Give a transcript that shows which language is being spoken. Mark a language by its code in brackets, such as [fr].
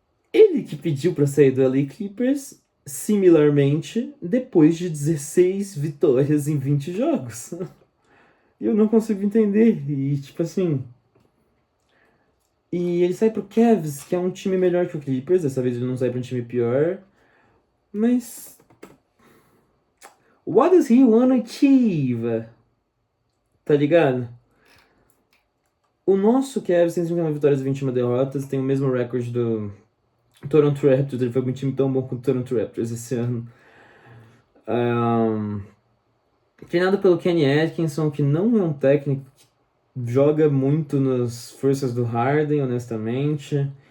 [pt] Ele que pediu para sair do LA Clippers, similarmente, depois de 16 vitórias em 20 jogos. Eu não consigo entender. E, tipo assim... E ele sai pro Cavs, que é um time melhor que o Clippers. Dessa vez ele não sai pra um time pior. Mas... [en] What does he wanna achieve? [pt] Tá ligado? O nosso Cavs tem 51 vitórias e 21 derrotas. Tem o mesmo recorde do Toronto Raptors. Ele foi um time tão bom quanto o Toronto Raptors esse ano. Treinado pelo Kenny Atkinson, que não é um técnico que joga muito nas forças do Harden, honestamente.